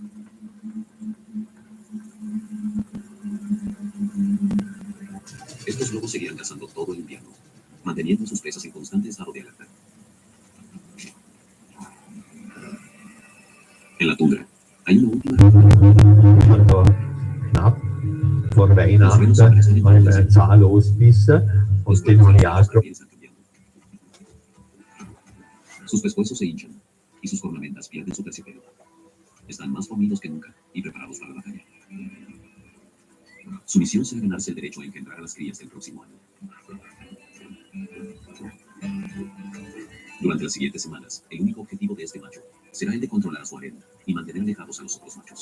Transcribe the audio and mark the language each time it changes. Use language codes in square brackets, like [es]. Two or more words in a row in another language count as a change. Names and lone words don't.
[es] Estos lobos seguirán cazando todo el invierno, manteniendo a sus presas en constante estado de alerta. En la tundra, hay una última. [de] Also knapp vor Weihnachten mal Zahlausbisse und den habe ich auch [es] Sus pescuezos se hinchan y sus cornamentas pierden su terciopelo. Están más fornidos que nunca y preparados para la batalla. Su misión será ganarse el derecho a engendrar a las crías del próximo año. Durante las siguientes semanas, el único objetivo de este macho será el de controlar a su harem y mantener alejados a los otros machos.